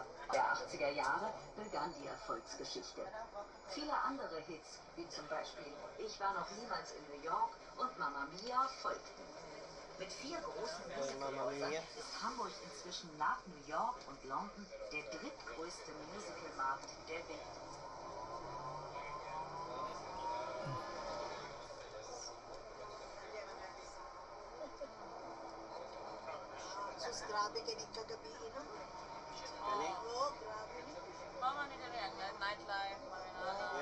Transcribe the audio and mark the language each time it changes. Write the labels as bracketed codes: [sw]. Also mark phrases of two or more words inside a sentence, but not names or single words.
[de] Der 80er Jahre begann die Erfolgsgeschichte. Viele andere Hits, wie zum Beispiel Ich war noch niemals in New York und Mamma Mia, folgten. Mit 4 großen Musicalhäusern ist Hamburg inzwischen nach New York und London der drittgrößte Musicalmarkt der Welt. [ceb] Sus, grabe kinig kagabi, no? Kani? [tl] Oo, grabe. Mama nila yan, nightlife, mga